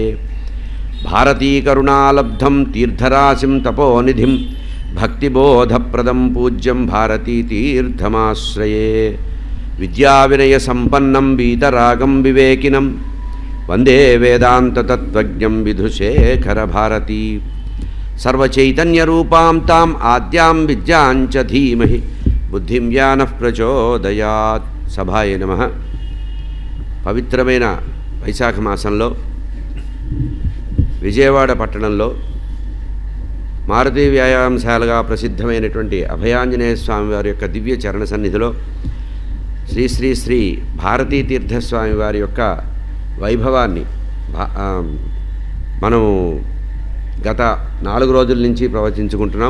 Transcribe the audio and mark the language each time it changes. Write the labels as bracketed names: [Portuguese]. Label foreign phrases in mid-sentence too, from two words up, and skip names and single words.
[Sanskrit] భారతీకరుణాలబ్ధం తీర్థరాశిం తపోనిధిం భక్తిబోధప్రదం పూజ్యం భారతీతీర్థమాశ్రయే. విద్యావినయసంపన్నం వీతరాగం వివేకినం వందే వేదాంతతత్త్వజ్ఞం విధుశేఖరభారతీ. सर्वचैतन्यरूपां ताम् आद्यां विद्यां च धीमहि बुद्धिं ज्ञानः प्रचोदयात्। సభాయ నమః. [Telugu] పవిత్రమైన వైశాఖ మాసంలో విజయవాడ పట్టణంలో మారుతి వ్యాయామశాలగా ప్రసిద్ధమైనటువంటి అభయాంజనేయ స్వామి వారి యొక్క దివ్య చరణ సన్నిధిలో శ్రీ శ్రీ శ్రీ భారతీ తీర్థస్వామి వారి యొక్క వైభవాన్ని మనము గత 4 రోజుల నుంచి ప్రవచించుకుంటున్నాం.